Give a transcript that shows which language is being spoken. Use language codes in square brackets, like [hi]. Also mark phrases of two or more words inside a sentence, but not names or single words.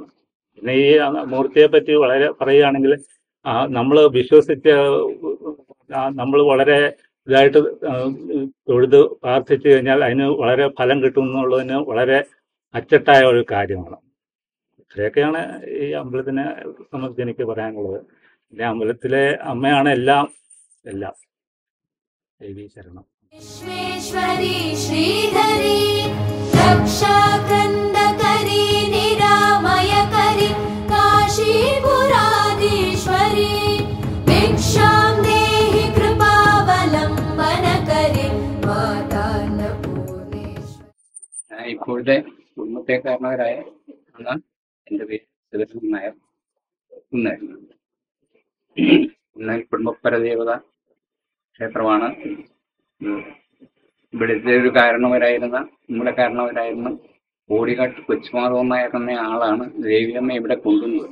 [ml] പിന്നെ ഈ മൂർത്തിയെ പറ്റി വളരെ പറയുകയാണെങ്കിൽ നമ്മൾ വിശ്വസിച്ച് നമ്മൾ വളരെ ഇതായിട്ട് തൊഴുത് പ്രാർത്ഥിച്ചു കഴിഞ്ഞാൽ അതിന് വളരെ ഫലം കിട്ടും എന്നുള്ളതിന് വളരെ അച്ചട്ടായ ഒരു കാര്യമാണ്. ഇത്രയൊക്കെയാണ് ഈ അമ്പലത്തിനെ സംബന്ധിച്ച് എനിക്ക് പറയാനുള്ളത്. പിന്നെ അമ്പലത്തിലെ അമ്മയാണ് എല്ലാം. ദേവീ ശരണം. [sa] विश्वेश्वरी श्रीधरी रक्षाकन्दकरी निरामयकरी काशीपुराधीश्वरी भिक्षां देहि कृपावलम्बनकरी मातान्नपूर्णेश्वरी. [ml] ഇപ്പോഴത്തെ കുടുംബത്തെ കാരണവരായ എൻ്റെ പേര് സുദർശൻ നായർ. കുന്നേൽ കുടുംബപരദേവത ക്ഷേത്രമാണ്. ഇവിടുത്തെ ഒരു മൂലകാരണവരായിരുന്ന കോടികാട്ട് കൊച്ചുമാധവൻ നായർ എന്ന ആളാണ് ദേവിയമ്മ ഇവിടെ കൊണ്ടുവന്നത്.